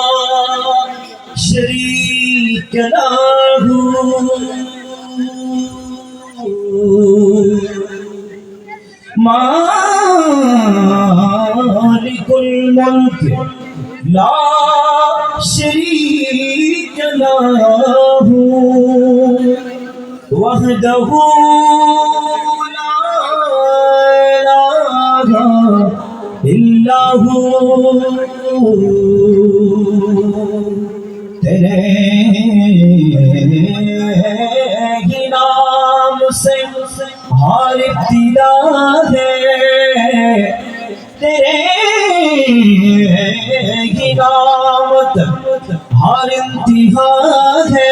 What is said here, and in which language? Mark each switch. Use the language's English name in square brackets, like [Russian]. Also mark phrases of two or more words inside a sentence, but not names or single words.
[Arabic] شريك له مالك الملك لا شريك له وحده لا إله إلا هو [Urdu] تیرے ہی نام سے ہر ابتدا ہے، تیرے ہی نام تک ہر انتہا ہے.